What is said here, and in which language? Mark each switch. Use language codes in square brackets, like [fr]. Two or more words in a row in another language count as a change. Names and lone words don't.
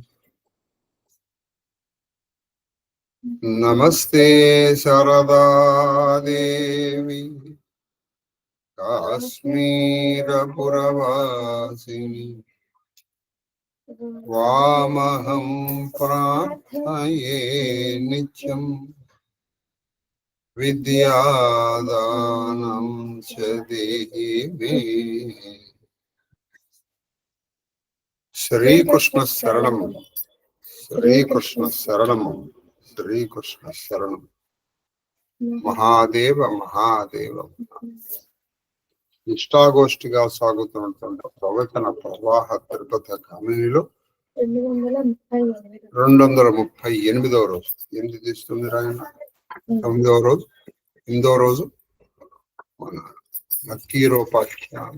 [sa] नमस्ते शारदा देवी काश्मीरपुरवासिनी वामहं प्रार्थये नित्यं विद्यादानं च देहि मे। श्री कृष्ण शरणं, श्री कृष्ण शरणं, श्री कृष्ण शरणं। महादेव महादेव। [te] నిష్ఠాగోష్ఠిగా సాగుతున్నటువంటి ప్రవచన ప్రవాహ తిరుపతి కామినిలో 238వ రోజు. ఎనిమిది తీస్తుంది రాయన. 9వ రోజు, 8వ రోజు మన నక్కీరోపాఖ్యానం.